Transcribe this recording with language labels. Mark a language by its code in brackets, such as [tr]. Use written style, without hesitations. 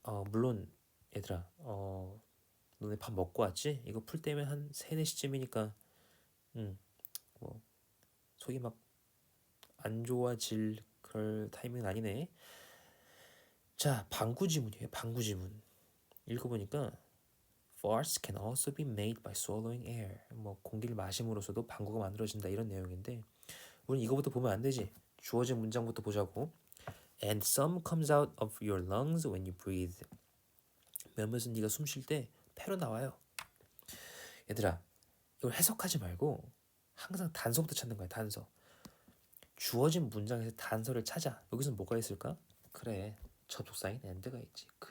[ko] 물론 얘들아, 너네 밥 먹고 왔지? 이거 풀 때면 한 3, 4시쯤이니까 뭐 속이 막 안 좋아질 그럴 타이밍은 아니네. 자, 방구 지문이에요. 방구 지문. 읽어보니까 [en] farts can also be made by swallowing air. [ko] 뭐 공기를 마심으로써도 방구가 만들어진다 이런 내용인데 우린 이거부터 보면 안 되지. 주어진 문장부터 보자고. [en] And some comes out of your lungs when you breathe. [ko] 몇몇은 네가 숨 쉴 때 폐로 나와요. 얘들아, 이걸 해석하지 말고 항상 단서부터 찾는 거야. 단서. 주어진 문장에서 단서를 찾아. 여기서 뭐가 있을까? 그래, 접속사인 and가 있지.